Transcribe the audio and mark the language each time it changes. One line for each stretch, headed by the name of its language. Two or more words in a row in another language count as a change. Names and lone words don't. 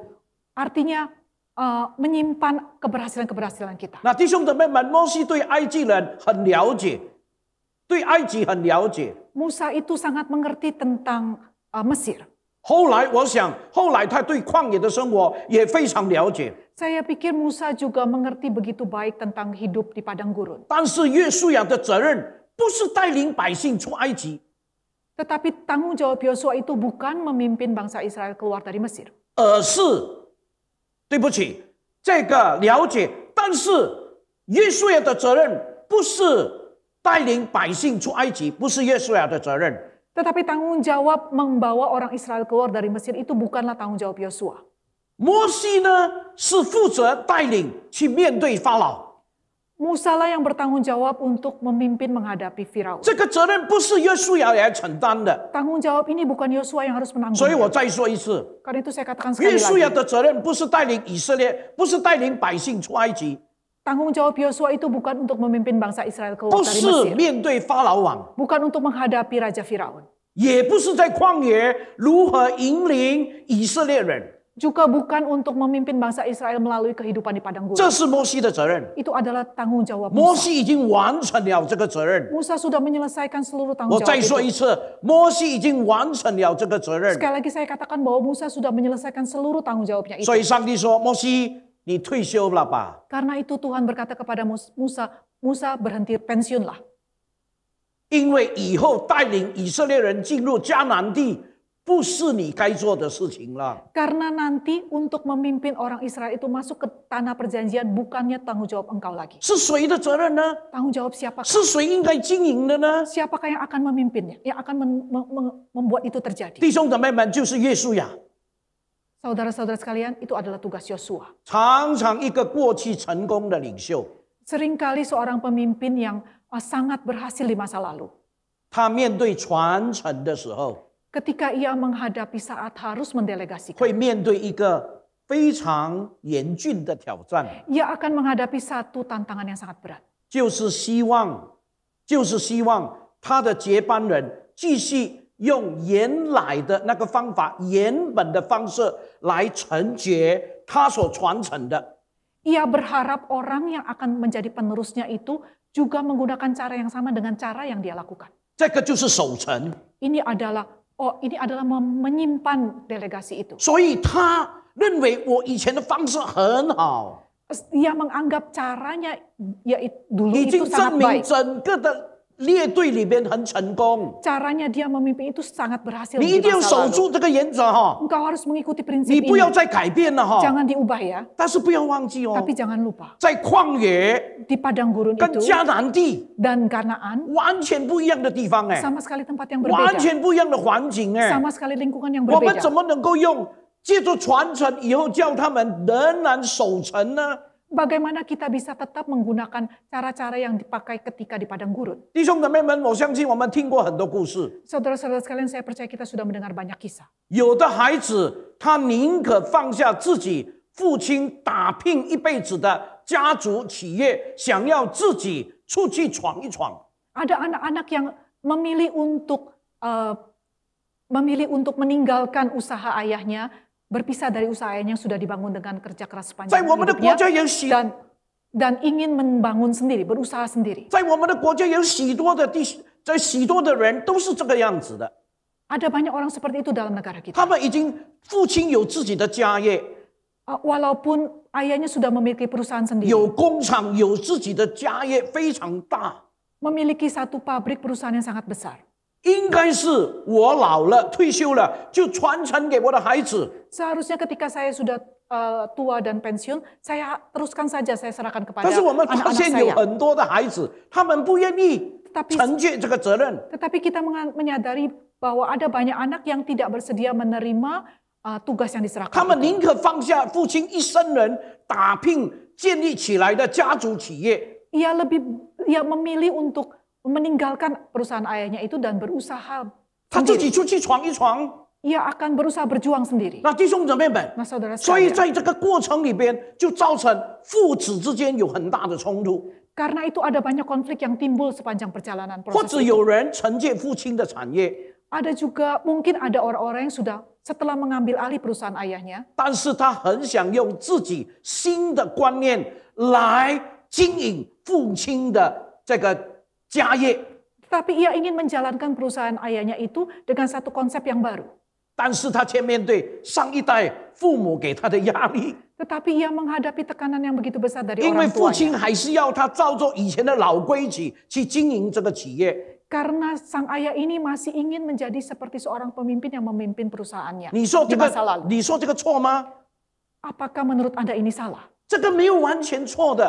Indonesian: Artinya menyimpan keberhasilan-keberhasilan kita.
Chinese: 那弟兄姊妹们，摩西对埃及人很了解，对埃及很了解。
Indonesian: Musa itu sangat mengerti tentang Mesir.
Chinese: 后来我想，后来他对旷野的生活也非常了解。
Indonesian: Saya pikir Musa juga mengerti begitu baik tentang hidup di padang gurun.
Chinese: 但是约书亚的责任不是带领百姓出埃及，
Indonesian: Tetapi tanggung jawab Yosua itu bukan memimpin bangsa Israel keluar dari Mesir.
Chinese: 而是对不起，这个了解，但是约书亚的责任不是带领百姓出埃及，不是约书亚的责任。
Indonesian: Tetapi tanggung jawab membawa orang Israel keluar dari Mesir itu bukanlah tanggung jawab Yosua.
Chinese: 摩西呢是负责带领去面对法老，
Indonesian: Musa lah yang bertanggung jawab untuk memimpin menghadapi Firaun.
Chinese: 这个责任不是约书亚来承担的。
Indonesian: Tanggung jawab ini bukan Yosua yang harus
Chinese: 所以我
Indonesian: menanggung.
Chinese: 再说一次，
Indonesian: Karena itu saya katakan sekali
Chinese: 约书亚
Indonesian: lagi.
Chinese: 的责任不是带领以色列，不是带领百姓出埃及，
Indonesian: Tanggung jawab Yosua itu bukan untuk memimpin bangsa Israel
Chinese: 不
Indonesian: keluar dari
Chinese: 是
Indonesian: Mesir.
Chinese: 面对法老王，
Indonesian: Bukan untuk menghadapi Raja Firaun.
Chinese: 也不是在旷野如何引领以色列人，
Indonesian: Juga bukan untuk memimpin bangsa Israel melalui kehidupan di padang
Chinese: 这
Indonesian: gurun.
Chinese: 是摩西的责任。
Indonesian: Itu adalah tanggung jawab
Chinese: 摩
Indonesian: Musa.
Chinese: 西已经完成了这个责任。
Indonesian: Musa sudah menyelesaikan seluruh
Chinese: 我
Indonesian: tanggung
Chinese: 再
Indonesian: jawab
Chinese: 说
Indonesian: itu.
Chinese: 一次，摩西已经完成了这个责任。
Indonesian: Sekali lagi saya katakan bahwa Musa sudah menyelesaikan seluruh tanggung jawabnya itu.
Chinese: 所以上帝说：“摩西，你退休了吧？
Indonesian: Karena itu Tuhan berkata kepada Musa berhenti pensiunlah.
Chinese: 因为以后带领以色列人进入迦南地， 不是你该做的事情了。
Indonesian: Karena nanti untuk memimpin orang Israel itu masuk ke tanah perjanjian bukannya tanggung jawab engkau lagi.
Chinese: 是谁的责任呢？
Indonesian: Tanggung jawab siapakah?
Chinese: 是谁应该经营的呢？
Indonesian: Siapakah yang akan memimpinnya? Yang akan membuat itu terjadi?
Chinese: 弟兄姊妹们，就是约书亚，
Indonesian: Saudara-saudara sekalian, itu adalah tugas Yosua.
Chinese: 常常一个过去成功的领袖，
Indonesian: Seringkali seorang pemimpin yang sangat berhasil di masa lalu.
Chinese: 他面对传承的时候，
Indonesian: Ketika ia menghadapi saat harus mendelegasikan,
Chinese: 会面对一个非常严峻的挑战，
Indonesian: ia akan menghadapi satu tantangan yang sangat berat.
Chinese: 就是希望他的接班人继续用原来的那个方法、原本的方式来承接他所传承的。
Indonesian: Ia berharap orang yang akan menjadi penerusnya itu juga menggunakan cara yang sama dengan cara yang dia lakukan.
Chinese: 这个就是守成，
Indonesian: Ini adalah menyimpan delegasi itu.
Chinese: 所以他认为我以前的方式很好，
Indonesian: Ia menganggap caranya dulu
Chinese: 已
Indonesian: itu
Chinese: 经
Indonesian: sangat
Chinese: 证明
Indonesian: baik.
Chinese: 整个的列队里面很成功。
Indonesian: Caranya dia memimpin itu sangat berhasil
Chinese: 你一
Indonesian: di
Chinese: 定要
Indonesian: masa
Chinese: 守
Indonesian: lalu.
Chinese: 住这个原则哈，
Indonesian: Engkau harus mengikuti prinsip
Chinese: 你不
Indonesian: ini.
Chinese: 要再改变了哈。
Indonesian: Jangan diubah ya.
Chinese: 但是不要忘记哦，
Indonesian: Tapi jangan lupa.
Chinese: 在旷野
Indonesian: Di padang gurun
Chinese: 跟
Indonesian: itu
Chinese: 迦南地
Indonesian: dan Kanaan
Chinese: 完全不一样的地方哎，
Indonesian: sama sekali tempat yang
Chinese: 完
Indonesian: berbeda.
Chinese: 全不一样的环境哎。
Indonesian: Sama sekali lingkungan yang
Chinese: 我们
Indonesian: berbeda.
Chinese: 怎么能够用借助传承以后叫他们仍然守成呢？
Indonesian: Bagaimana kita bisa tetap menggunakan cara-cara yang dipakai ketika di padang gurun?
Chinese: 弟兄姊妹们，我相信我们听过很多故事。
Indonesian: Saudara-saudara sekalian, saya percaya kita sudah mendengar banyak kisah.
Chinese: 有的孩子他宁可放下自己父亲打拼一辈子的家族企业，想要自己出去闯一闯。
Indonesian: Ada anak-anak yang memilih untuk meninggalkan usaha ayahnya, berpisah dari usaha ayahnya yang sudah dibangun dengan kerja keras
Chinese: 在
Indonesian: sepanjang
Chinese: 我们的国
Indonesian: hidupnya
Chinese: 家有许，
Indonesian: dan ingin membangun sendiri, berusaha sendiri.
Chinese: 在我们的国家有许多的人都是这个样子的。
Indonesian: Ada banyak orang seperti itu dalam negara kita.
Chinese: 他们已经父亲有自己的家业，
Indonesian: Walaupun ayahnya sudah memiliki perusahaan sendiri,
Chinese: 有工厂，有自己的家业非常大。
Indonesian: memiliki satu pabrik perusahaan yang sangat besar.
Chinese: 应该是我老了退休了，就传承给我的孩子。
Indonesian: Seharusnya ketika saya sudah tua dan pensiun, saya teruskan saja, saya serahkan kepada
Chinese: 但是我们发
Indonesian: anak-anak
Chinese: 现有
Indonesian: saya.
Chinese: 很多的孩子，他们不愿意
Indonesian: Tetapi
Chinese: 承接这个责任。
Indonesian: Tetapi kita menyadari bahwa ada banyak anak yang tidak bersedia menerima tugas yang
Chinese: 他
Indonesian: diserahkan
Chinese: 们
Indonesian: itu.
Chinese: 宁可放下父亲一生人打拼建立起来的家族企业，
Indonesian: Ia memilih untuk meninggalkan perusahaan ayahnya itu dan berusaha
Chinese: 他自
Indonesian: sendiri.
Chinese: 己出去闯一闯。
Indonesian: Ia akan berusaha berjuang sendiri.
Chinese: 那弟兄姊妹们，
Indonesian: Nah, saudara
Chinese: 所以
Indonesian: sekalian,
Chinese: 在这个过程里边，就造成父子之间有很大的冲突，
Indonesian: karena itu ada banyak konflik yang timbul sepanjang perjalanan
Chinese: 或
Indonesian: proses
Chinese: 者
Indonesian: itu.
Chinese: 有人承接父亲的产业，
Indonesian: Ada juga mungkin ada orang-orang yang sudah setelah mengambil alih perusahaan ayahnya,
Chinese: 但是他很想用自己新的观念来经营父亲的这个家业，
Indonesian: tetapi ia ingin menjalankan perusahaan ayahnya itu dengan satu konsep yang baru.
Chinese: 但是他却面对上一代父母给他的压力，
Indonesian: Tetapi ia menghadapi tekanan yang begitu besar dari
Chinese: 因为
Indonesian: orang
Chinese: 父亲
Indonesian: tuanya.
Chinese: 还是要他照着以前的老规矩去经营这个企业。
Indonesian: Karena sang ayah ini masih ingin menjadi seperti seorang pemimpin yang memimpin perusahaannya
Chinese: 你说
Indonesian: di
Chinese: 这
Indonesian: masa
Chinese: 个，
Indonesian: lalu.
Chinese: 你说这个错吗？
Indonesian: Apakah menurut Anda ini salah?
Chinese: 这个没有完全错的，